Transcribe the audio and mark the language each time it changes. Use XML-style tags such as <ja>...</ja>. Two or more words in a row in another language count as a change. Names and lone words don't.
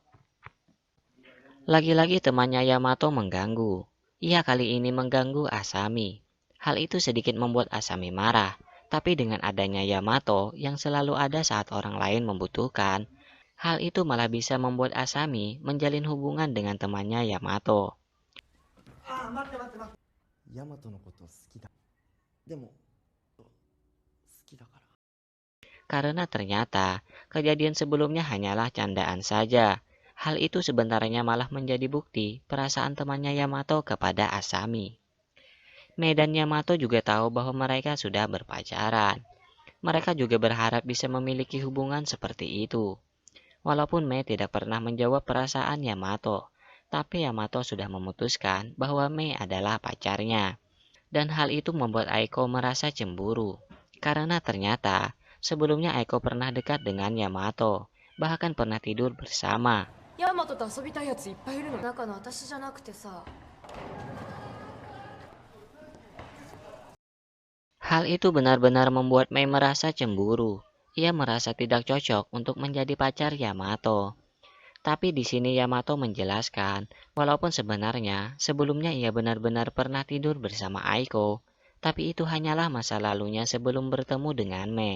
<id>Lagi-lagi temannya Yamato mengganggu. Ia kali ini mengganggu Asami. Hal itu sedikit membuat Asami marah, tapi dengan adanya Yamato yang selalu ada saat orang lain membutuhkan, hal itu malah bisa membuat Asami menjalin hubungan dengan temannya Yamato.</id> <ja>ヤマトのこと好きだ。でも、好きだから。</ja> <id>Karena ternyata kejadian sebelumnya hanyalah candaan saja. Hal itu sebenarnya malah menjadi bukti perasaan temannya Yamato kepada Asami. Mei dan Yamato juga tahu bahwa mereka sudah berpacaran. Mereka juga berharap bisa memiliki hubungan seperti itu. Walaupun Mei tidak pernah menjawab perasaan Yamato, tapi Yamato sudah memutuskan bahwa Mei adalah pacarnya. Dan hal itu membuat Aiko merasa cemburu. Karena ternyata sebelumnya Aiko pernah dekat dengan Yamato, bahkan pernah tidur bersama.</id> <ja>ヤマトと遊びたいやついっぱいいるの。中の私じゃなくてさ。</ja> <id>Hal itu benar-benar membuat Mei merasa cemburu. Ia merasa tidak cocok untuk menjadi pacar Yamato. Tapi di sini Yamato menjelaskan, walaupun sebenarnya sebelumnya ia benar-benar pernah tidur bersama Aiko, tapi itu hanyalah masa lalunya sebelum bertemu dengan Mei.</id>